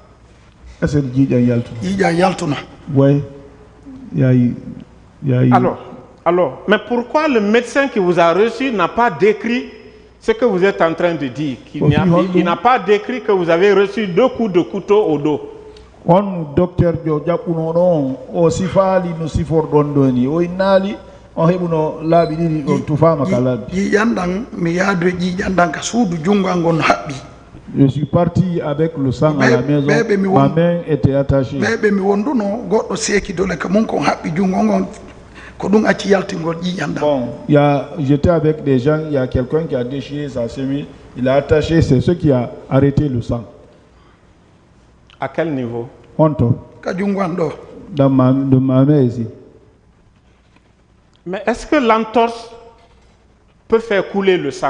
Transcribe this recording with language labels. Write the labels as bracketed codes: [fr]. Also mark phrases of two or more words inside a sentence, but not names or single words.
[fr] Oui. Alors, mais pourquoi le médecin qui vous a reçu n'a pas décrit ce que vous êtes en train de dire? Il n'a pas décrit que vous avez reçu 2 coups de couteau au dos. [ff] On docteur Japuno o sifali no sifor dondoni o inali on hebuno laabi didi on tufama kala yandang mi yadre ji yandang ka suudu jungangon habbi. [fr] Je suis parti avec le sang à la maison. Ma main était attachée. [ff] Bebe mi wonduno goddo seki dole ka mon kon habbi jungongon ko dum acci yaltingol ji yandang. [fr] Bon, j'étais avec des gens, il y a quelqu'un qui a déchiré sa chemise, il a attaché, c'est ce qui a arrêté le sang. À quel niveau? Honto. Dans ma main ici. Mais est-ce que l'entorse peut faire couler le sang?